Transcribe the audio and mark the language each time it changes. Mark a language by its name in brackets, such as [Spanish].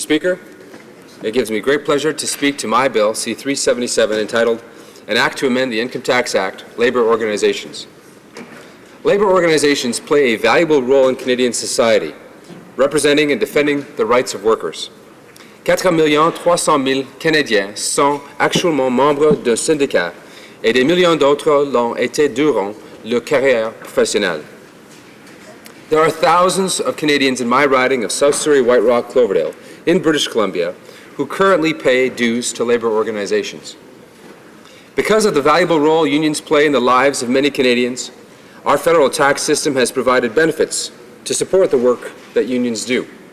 [English] Speaker, it gives me great pleasure to speak to my bill, C-377, entitled An Act to Amend the Income Tax Act, Labour Organizations. Labour organizations play a valuable role in Canadian society, representing and defending the rights of workers. [French] 4,300,000 Canadiens sont actuellement membres d'un syndicat et des millions d'autres l'ont été durant leur carrière professionnelle. [English] There are thousands of Canadians in my riding of South Surrey, White Rock, Cloverdale, in British Columbia, who currently pay dues to labour organizations. Because of the valuable role unions play in the lives of many Canadians, our federal tax system has provided benefits to support the work that unions do.